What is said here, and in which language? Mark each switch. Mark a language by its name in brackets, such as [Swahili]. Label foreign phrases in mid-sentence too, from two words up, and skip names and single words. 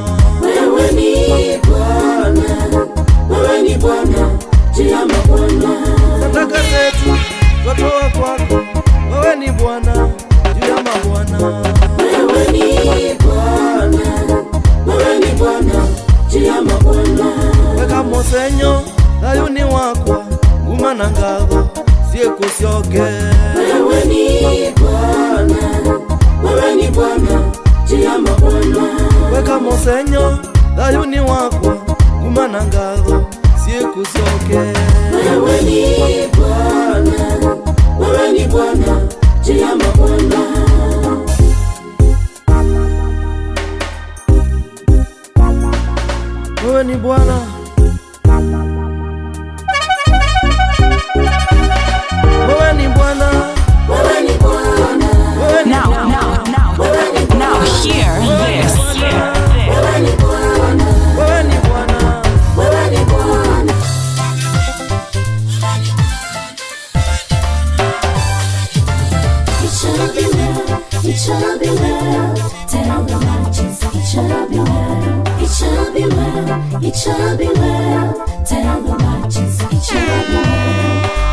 [Swahili] Wewe ni Bwana, wewe ni Bwana juu ya mabwana. Sadaka zetu twatoa kwako, wewe ni Bwana juu ya mabwana. Wewe ni Bwana, wewe ni Bwana juu ya mabwana. [Kamba] Weka mosenyo dayuni wakwa, nguma na ngabo siekusyoke. [Swahili] Wewe ni Bwana, wewe ni Bwana juu ya mabwana. [Kamba] Weka mosenyo dayuni wakwa, nguma na ngabo siekusyoke. [Swahili] Wewe ni Bwana, wewe ni Bwana juu ya mabwana. Wewe ni Bwana, wewe ni Bwana, Wewe ni Bwana, wewe ni [English] Now, hear this. [Swahili] wewe ni Bwana, wewe ni Bwana. wewe ni Bwana. [English] It shall be well, it shall be well. Tell the righteous, it shall be well. It shall be well, it shall be well. Tell the righteous, it shall be well.